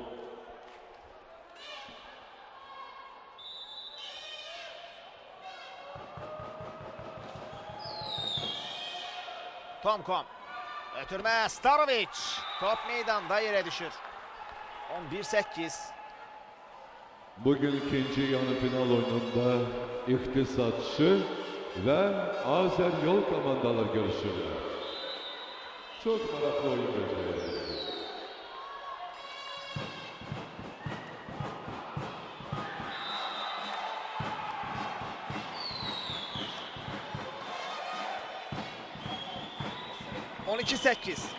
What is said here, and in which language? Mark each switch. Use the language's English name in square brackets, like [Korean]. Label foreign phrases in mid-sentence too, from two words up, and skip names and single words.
[Azerbaijani] Tomkom. Ötürmə Starovic. Top meydanda yerə düşür. 11-8. Bugün ikinci yarı final oyununda İktisatçı ve Azer Yol komandaları görüşürler. [Turkish] Çok meraklı oyun göreceğiz. [Azerbaijani] ...12-8.